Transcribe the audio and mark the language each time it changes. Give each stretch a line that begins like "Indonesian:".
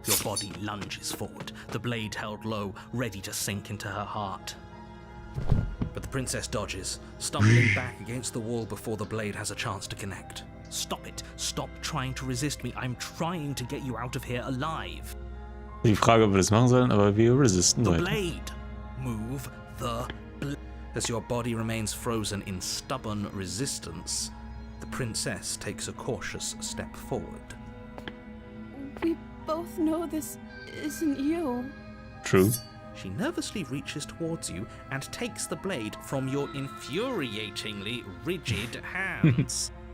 English: Your body lunges forward, the blade held low, ready to sink into her heart. But the princess dodges, stumbling back against the wall before the blade has a chance to connect. Stop it. Stop trying to resist me. I'm trying to get you out of here alive.
German: Die Frage, ob wir das machen sollen, aber wir resisten
English: The
German: weiter.
English: blade. Move the blade. As your body remains frozen in stubborn resistance, the princess takes a cautious step forward. We both know this isn't you. True. She nervously reaches towards you and takes the blade from your infuriatingly rigid hands.